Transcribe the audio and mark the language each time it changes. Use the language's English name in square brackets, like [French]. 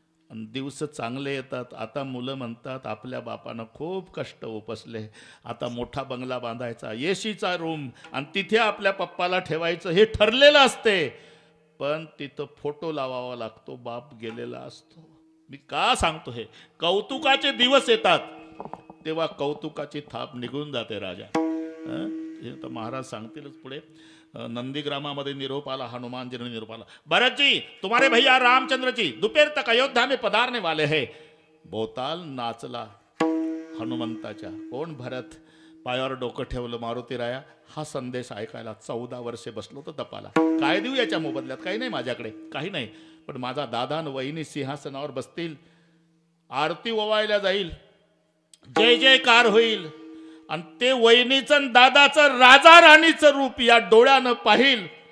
[Marathi] दिवस चांगले येतात. आता मुलं म्हणतात आपल्या बापानं खूप कष्ट उपसले, आता मोठा बंगला बांधायचा, एसीचा रूम, आणि तिथे आपल्या पप्पाला ठेवायचं हे ठरलेलं असते. पण तिथं फोटो लावावा लागतो, बाप गेलेला असतो. मी का सांगतो हे? कौतुकाचे दिवस येतात तेव्हा कौतुकाची थाप निघून जाते राजा. हे तर महाराज सांगतीलच पुढे. नंदीग्रामामध्ये निरोप आला, हनुमान जी ने निरोप आला, [Hindi] भरत जी तुम्हारे भैया रामचंद्र जी दोपहर तक अयोध्या में पधारने वाले हैं. [Marathi] बोताल नाचला हनुमंताच्या. कोण? भरत. पायावर डोकं ठेवलं मारुतीराया. हा संदेश ऐकायला 14 वर्षे बसलो तर तपाला. काय देऊ याच्या मोबदल्यात? काही नाही माझ्याकडे, काही नाही. पण माझा दादा आणि वहिनी सिंहासनावर बसतील, आरती ओवाळल्या जाईल, जय जयकार होईल, आणि ते वहिनीचं दादाचं राजा राणीचं रूप या डोळ्यानं पाहिल.